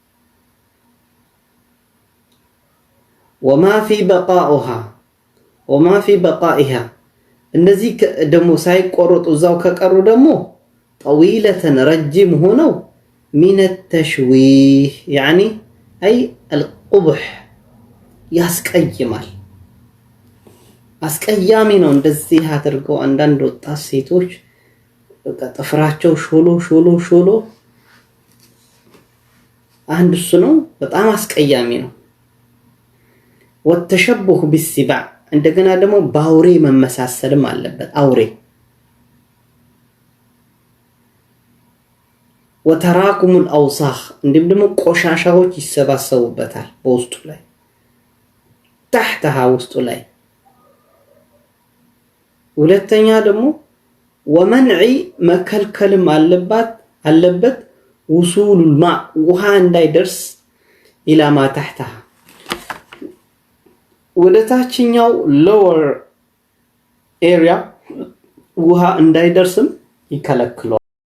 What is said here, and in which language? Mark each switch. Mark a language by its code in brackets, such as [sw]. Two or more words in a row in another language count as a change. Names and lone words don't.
[ar] وما في بقائها [am] እነዚህ ደግሞ ሳይቆረጡ እዛው ከቀሩ ደግሞ [ar] طويلة [am] ረጅም ሆነው [ar] من التشويه يعني أي القبح ያስቀይማል። [am] አስቀያሚ ነው። እንደዚህ አድርገው አንዳንድ ወጣት ሴቶች ጥፍራቸው ሾሎ አንድ እሱ ነው በጣም አስቀያሚ ነው። [ar] والتشبه بالسباع [am] እንደገና ደግሞ ባውሬ መመሳሰልም አለበት። አውሬ [ar] وتراكم الأوساخ [am] እንዲሁም ደግሞ ቆሻሻዎች ይሰባሰቡበታል በውስጡ ላይ تحتها ውስጡ ላይ። ሁለተኛ ደግሞ ومنع መከልከልም አለበት [ar] وصول الماء [am] ውሃ እንዳይደርስ [ar] إلى ما تحتها [am] ወደ ታችኛው [en] lower area [am] ውሃ እንዳይደርስም ይከለክላል።